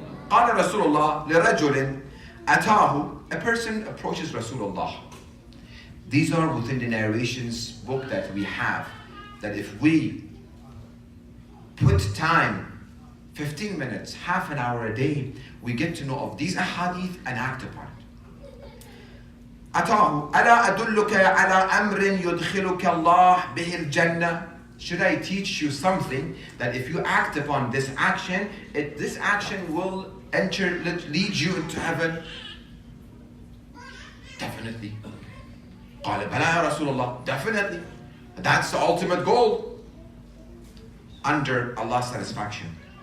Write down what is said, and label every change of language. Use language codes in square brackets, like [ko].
[ar] قال رسول الله لرجل أتاه. [en] A person approaches Rasulullah. These are within the narrations book that we have, that if we put time, 15 minutes, half an hour a day, we get to know of these ahadith and act upon it. [ar] أتاه ألا أدلك على أمر يدخلك الله به الجنة. [en] Should I teach you something that if you act upon this action, this action will lead you into heaven? Definitely. [ar] قال بلى يا رسول الله. [en] Definitely. That's the ultimate goal under Allah's satisfaction.